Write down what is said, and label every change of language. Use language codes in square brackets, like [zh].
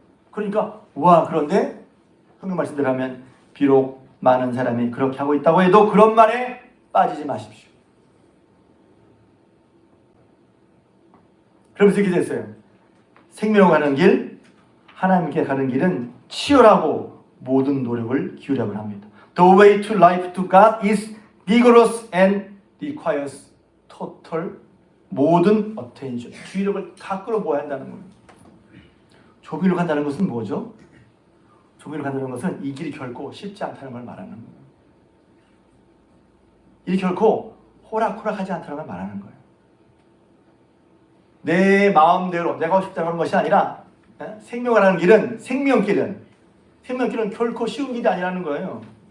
[ko] 그러니까 그런데 성경 말씀대로 하면 비록 많은 사람이 그렇게 하고 있다고 해도 그런 말에 빠지지 마십시오. 그러면서 이렇게 됐어요. 생명으로 가는 길, 하나님께 가는 길은 치열하고 모든 노력을 기울여야 합니다. [en] The way to life to God is vigorous and requires total [ko] 모든 [en] attention. [ko] 주의력을 다 끌어모아야 한다는 거예요. 좁은 길로 간다는 것은 뭐죠? 좁은 길로 간다는 것은 이 길이 결코 쉽지 않다는 걸 말하는 거예요. 이 결코 호락호락하지 않다는 걸 말하는 거예요. 내 마음대로 내가 하고 싶다는 것이 아니라 생명을 하는 길은 생명길은 결코 쉬운 길이 아니라는 거예요.